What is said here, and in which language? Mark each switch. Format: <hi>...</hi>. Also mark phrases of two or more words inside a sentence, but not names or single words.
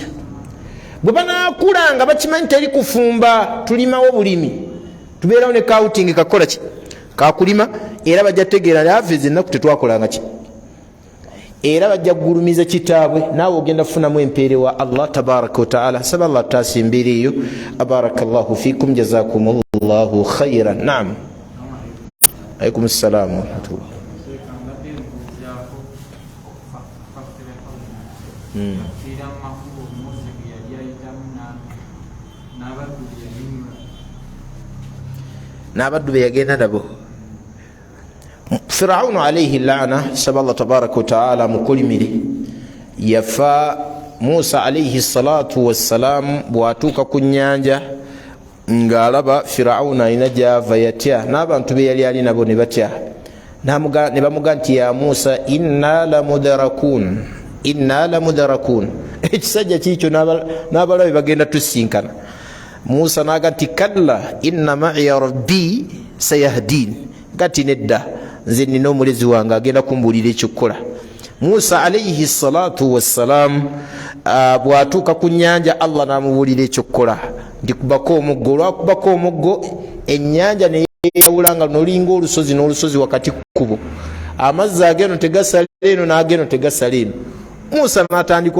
<lg>bwe banaakulanga bakimanyi teri kufumba tulimawo bulimi tubeerawo ne kauting kakola ki kakulima era bajja tegeera yaveze ennaku tetwakolanga ki era bajja kugulumiza kitaabwe naawe ogenda kufunamu empeere wa</lg> <ar>الله تبارك وتعالى</ar> <lg>saba Allah tasimbireeyo</lg> <ar>بارك الله فيكم جزاكم الله خيرا نعم عليكم السلام ورحمة الله</ar> <lg>n'abaddu be yagenda nabo Firaun</lg> <ar>عليه اللعنة</ar> <lg>saba</lg> <ar>الله تبارك وتعالى</ar> <lg>mukolimire yafa Musa</lg> <ar>عليه الصلاة والسلام</ar> <lg>bwatuuka ku nnyanja ng'alaba Firaun alina gyava yatya n'abantu be yali ali nabo ne batya ne bamuga nti</lg> <ar>يا موسى إنا لمدركون</ar> <lg>ekisajja kiikyo n'abalabe bagenda tusinkana Musa naga nti</lg> <ar>كلا إن معي ربي سيهدين</ar> <lg>gati nedda nze nina omulezi wange agenda kumbuulira ekyokukola Musa</lg> <ar>عليه الصلاة والسلام</ar> <lg>bwatuuka ku nnyanja Allah n'amubuulira ekyokukola nti kubako omuggo olwakubako omuggo ennyanja neyawula nga nolinga olusozi n'olusozi wakati kkubo amazzi ageno tegasala eno n'ageno tegasala eno Musa n'atandika</lg>